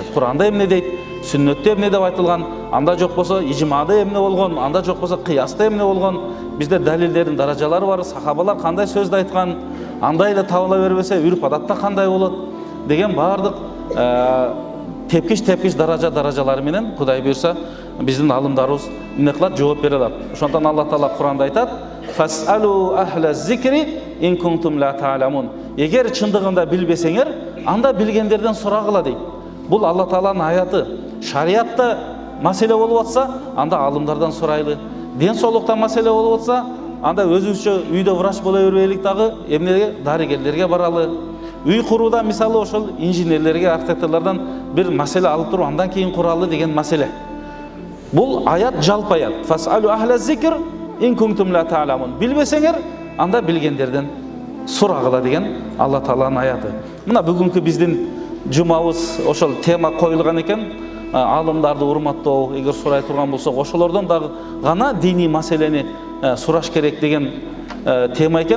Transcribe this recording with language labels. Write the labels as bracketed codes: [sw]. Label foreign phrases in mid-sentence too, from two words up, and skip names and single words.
[ky] Кур'анда эмне дейт, сүннөттө эмне деп айтылган, анда жок болсо ижмада эмне болгон, анда жок болсо кыяста эмне болгон, бизде далилдердин даражалары бар, сахабалар кандай сөздү айткан, андай эле табыла бербесе үрп адатта кандай болот деген баардык тепкич даражалары менен Кудай буйрса биздин алымдарыбыз эмне кылат, жооп бере алат. Ошондон Алла Таала Кур'анда айтат: [ar] "فاسألوا أهل الذكر إن كنتم لا تعلمون." [ky] Эгер чындыгында билбесеңер, анда билгендерден сурагыла дейт. Бул Алла Тааланын аяты. Шариатта маселе болуп атса, анда алымдардан сурайлы. Ден соолукта маселе болуп атса, анда өзүбүзчө үйдө врач боло бербейлик дагы, эмнеге дарыгерлерге баралы. Үй курууда мисалы ошол инженерлерге, архитекторлордон бир маселе алып туруп, андан кийин куралы деген маселе. Бул аят жалпы аят. [ar] فاسألوا أهل الذكر إن كنتم لا تعلمون. [ky] Билбесеңер, анда билгендерден сурагыла деген Алла Тааланын аяты. Мына бүгүнкү биздин жумабыз ошол тема коюлган экен. Алымдарды урматтоо, эгер сурай турган болсок, ошолордон дагы гана диний маселени сураш керек деген тема экен.